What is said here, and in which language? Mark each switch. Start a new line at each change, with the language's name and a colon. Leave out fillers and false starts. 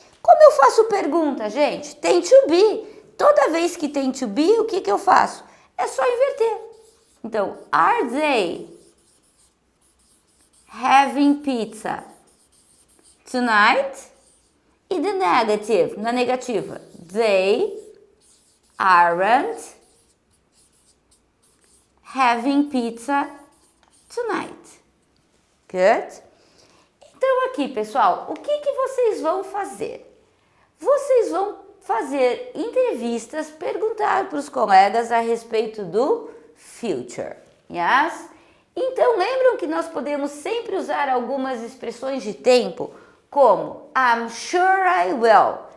Portuguese: Como eu faço pergunta, gente? Tem to be. Toda vez que tem to be, o que eu faço? É só inverter.
English: Então, are they having pizza tonight? E the negative,
Portuguese: na negativa,
English: they aren't having pizza tonight. Good?
Portuguese: Então aqui, pessoal, o que vocês vão fazer? Vocês vão fazer entrevistas, perguntar para os colegas a respeito do future. Yes? Então lembram que nós podemos sempre usar algumas expressões de tempo, como
English: I'm sure I will.